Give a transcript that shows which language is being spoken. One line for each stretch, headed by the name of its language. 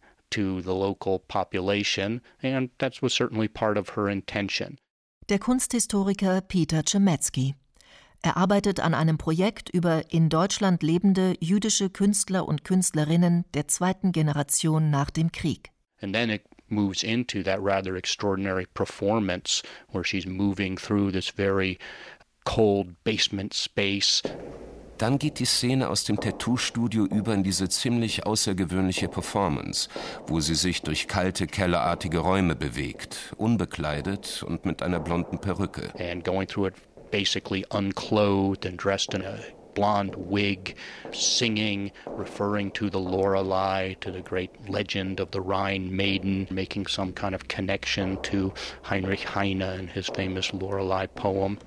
English: To the local population, and that was certainly part of her intention.
German: Der Kunsthistoriker Peter Chemetsky. Er arbeitet an einem Projekt über in Deutschland lebende jüdische Künstler und Künstlerinnen der zweiten Generation nach dem Krieg.
English: And then it moves into that rather extraordinary performance where she's moving through this very cold basement space.
German: Dann geht die Szene aus dem Tattoo-Studio über in diese ziemlich außergewöhnliche Performance, wo sie sich durch kalte, kellerartige Räume bewegt, unbekleidet und mit einer blonden Perücke.
English: And going through it basically unclothed and dressed in a blonde wig, singing, referring to the Lorelei, to the great legend of the Rhine Maiden, making some kind of connection to Heinrich Heine and his famous Lorelei poem.